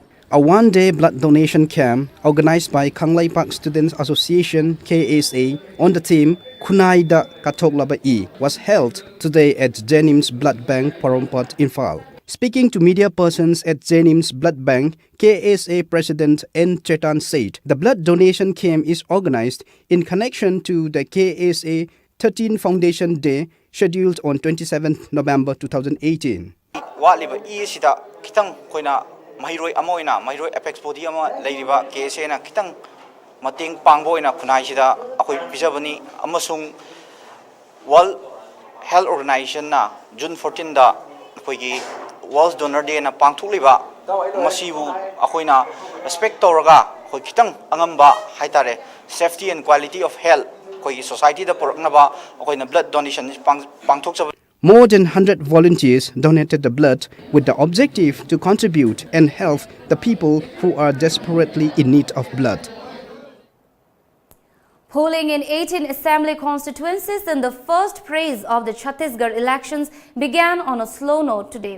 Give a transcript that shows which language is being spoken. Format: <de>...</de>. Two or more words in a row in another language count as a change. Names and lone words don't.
<en>A one-day blood donation camp organized by Kangleipak Students Association KSA on the theme Kunaida Kathokla Ba E was held today at Janim's Blood Bank Porompat, Imphal. Speaking to media persons at Janim's Blood Bank, KSA President N. Chetan said the blood donation camp is organized in connection to the KSA 13 Foundation Day scheduled on 27 November 2018.</en> <mni>Waliba E sida kitang koina mahiroi amoina mahiroi</mni> <en>apex body</en> <mni>ama leiriba KSA na kitang mating pangboina kunai sida akoi bijabani amasung World Health Organization na June 14 da akoigi World Donor Day na pangthuliba masibu akoina respect toraga koi kitang angamba haitare</mni> <en>safety and quality of health</en> <mni>koi society da poraknaba akoina</mni> <en>blood donation</en> <mni>pangthoksa.</mni> <en>More than 100 volunteers donated the blood with the objective to contribute and help the people who are desperately in need of blood. Polling in 18 assembly constituencies in the first phase of the Chhattisgarh elections began on a slow note today.</en>